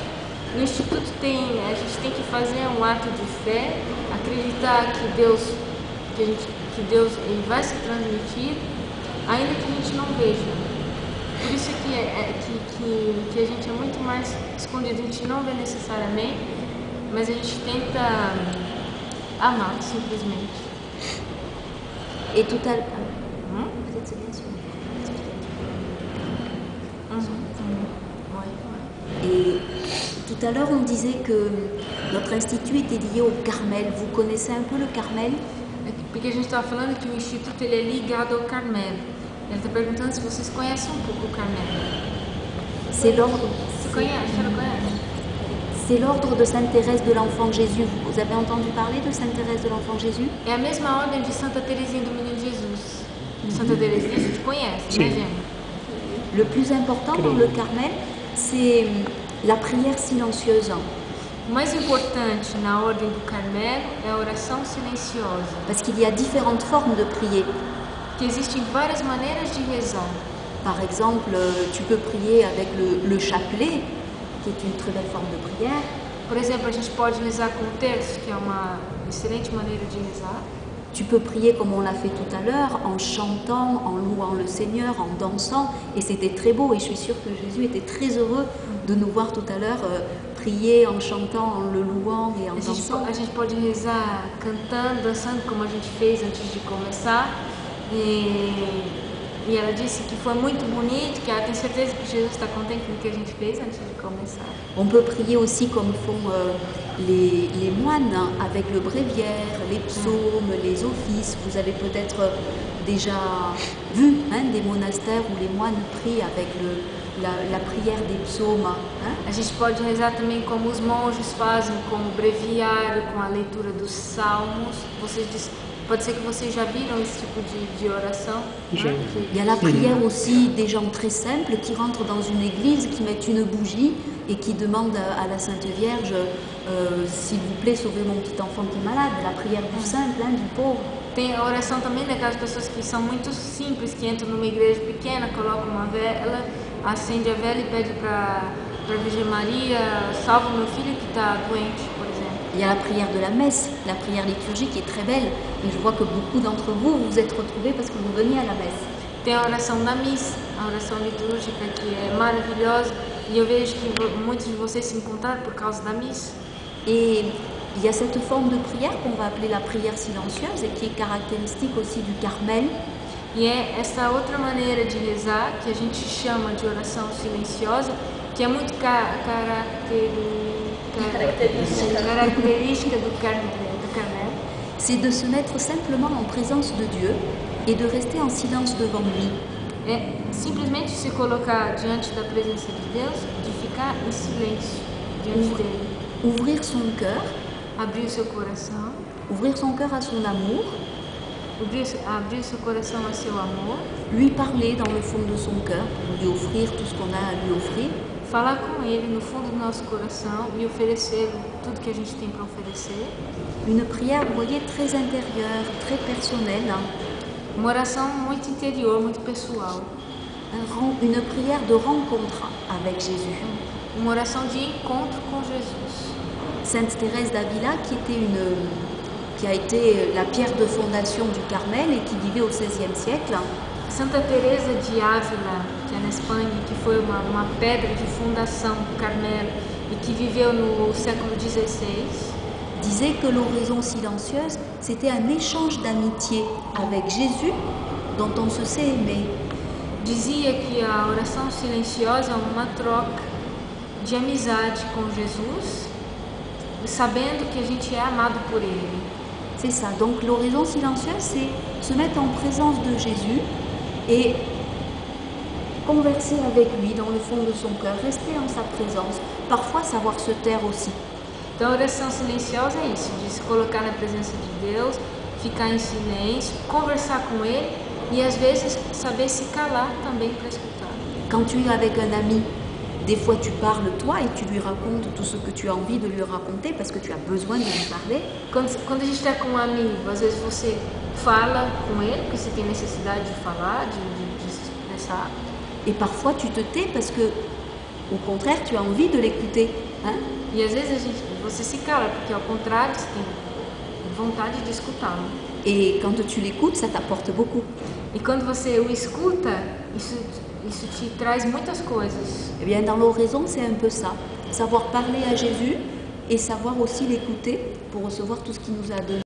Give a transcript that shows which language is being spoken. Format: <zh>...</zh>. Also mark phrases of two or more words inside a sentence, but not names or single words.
<pt>No Instituto a gente tem que fazer um ato de fé, acreditar que Deus ele vai se transmitir, ainda que a gente não veja. Por isso que a gente é muito mais escondido, a gente não vê necessariamente, mas a gente tenta amar simplesmente.</pt> <fr>Et tout à l'heure, peut-être c'est bien sûr. Et tout à l'heure, on disait que notre institut était lié au Carmel. Vous connaissez un peu le Carmel?</fr> <pt>Porque a gente estava falando que o Instituto ele é ligado ao Carmelo. Ele está perguntando se vocês conhecem um pouco o Carmelo.</pt> <fr>C'est l'ordre.</fr> <pt>Você conhece? Você não conhece?</pt> <fr>C'est l'ordre de Sainte Thérèse de l'Enfant Jésus. Vous avez entendu parler de Sainte Thérèse de l'Enfant Jésus?</fr> <pt>É a mesma ordem de Santa Teresinha do Menino Jesus. Santa Teresinha a gente conhece, né, gente?</pt> <fr>Le plus important dans le Carmel, c'est la prière silencieuse.</fr> <pt>O mais importante na ordem do Carmelo é a oração silenciosa.</pt> <fr>Parce qu'il y a différentes formes de prier.</fr> <pt>Que existem várias maneiras de rezar.</pt> <fr>Par exemple, tu peux prier avec le chapelet, qui est une très belle forme de prière.</fr> <pt>Por exemplo, a gente pode rezar com o terço, que é uma excelente maneira de rezar.</pt> <fr>Tu peux prier comme on l'a fait tout à l'heure, en chantant, en louant le Seigneur, en dansant. Et c'était très beau. Et je suis sûre que Jésus était très heureux de nous voir tout à l'heure prier en chantant, en le louant et en dansant.</fr> <pt>A gente pode rezar cantando, dançando, como a gente fez antes de começar. E ela disse que foi muito bonito, que ela tem certeza que Jesus está contente com o que a gente fez antes de começar.</pt> <fr>On peut prier aussi comme font les moines, avec le bréviaire, les psaumes, les offices. Vous avez peut-être déjà vu des monastères où les moines prient avec la prière des psaumes.</fr> <pt>A gente pode rezar também como os monges fazem, com o breviário, com a leitura dos salmos. Pode ser que vocês já viram esse tipo de oração.</pt> <fr>Il y a la prière aussi des gens très simples qui rentrent dans une église, qui mettent une bougie et qui demandent à la Sainte Vierge, s'il vous plaît, sauvez mon petit enfant qui est malade. La prière du simple, du pauvre.</fr> <pt>Tem a oração também daquelas pessoas que são muito simples, que entram numa igreja pequena, colocam uma vela, acende a vela e pede para a Virgem Maria, salva meu filho que está doente, por exemplo.</pt> <fr>Il y a la prière de la messe, la prière liturgique qui est très belle. Et je vois que beaucoup d'entre vous vous êtes retrouvés parce que vous veniez à la messe.</fr> <pt>Tem a oração da missa, a oração litúrgica, que é maravilhosa. E eu vejo que muitos de vocês se encontraram por causa da missa.</pt> <fr>Et il y a cette forme de prière qu'on va appeler la prière silencieuse et qui est caractéristique aussi du Carmel.</fr> <pt>E é essa outra maneira de rezar, que a gente chama de oração silenciosa, que é muito característica do Carmel.</pt> <fr>C'est de se mettre simplement en présence de Dieu et de rester en silence devant lui.</fr> <pt>É simplesmente se colocar diante da presença de Deus, de ficar em silêncio diante dele.</pt> <fr>Ouvrir son cœur.</fr> <pt>Abrir o seu coração.</pt> <fr>Ouvrir son cœur à son amour.</fr> <pt>Abrir seu coração a seu amor.</pt> <fr>Lui parler dans le fond de son cœur, lui offrir tout ce qu'on a à lui offrir.</fr> <pt>Falar com ele no fundo do nosso coração e oferecer tudo que a gente tem para oferecer.</pt> <fr>Une prière, vous voyez, très intérieure, très personnelle.</fr> <pt>Uma oração muito interior, muito pessoal.</pt> <fr>une prière de rencontre avec Jésus.</fr> <pt>Uma oração de encontro com Jesus.</pt> <fr>Sainte Thérèse d'Avila, qui a été la pierre de fondation du Carmel et qui vivait au XVIe siècle,</fr> <pt>Santa Teresa de Ávila, que é na Espanha, que foi uma pedra de fundação do Carmelo e que viveu no século XVI,</pt> <fr>disait que l'oraison silencieuse, c'était un échange d'amitié avec Jésus dont on se sait aimer.</fr> <pt>dizia que a oração silenciosa é uma troca de amizade com Jesus, sabendo que a gente é amado por Ele.</pt> <fr>C'est ça, donc l'oraison silencieuse, c'est se mettre en présence de Jésus et converser avec lui dans le fond de son cœur, rester en sa présence, parfois savoir se taire aussi.</fr> <pt>Então a oração silenciosa é isso, de se colocar na presença de Deus, ficar em silêncio, conversar com Ele e às vezes saber se calar também para escutar.</pt> <fr>Quand tu es avec un ami, des fois tu parles toi et tu lui racontes tout ce que tu as envie de lui raconter parce que tu as besoin de lui parler.</fr> <pt>Quando a gente está com um amigo, às vezes você fala com ele, porque você tem necessidade de falar, de se expressar.</pt> <fr>Et parfois tu te tais parce que, au contraire, tu as envie de l'écouter. Hein?</fr> <pt>E às vezes você se cala, porque ao contrário, você tem vontade de escutá-lo.</pt> <fr>Et quand tu l'écoutes, ça t'apporte beaucoup.</fr> <pt>E quando você o escuta, isso te traz muitas coisas.</pt> <fr>Eh bien, dans l'oraison, c'est un peu ça. Savoir parler à Jésus et savoir aussi l'écouter pour recevoir tout ce qu'il nous a donné.</fr>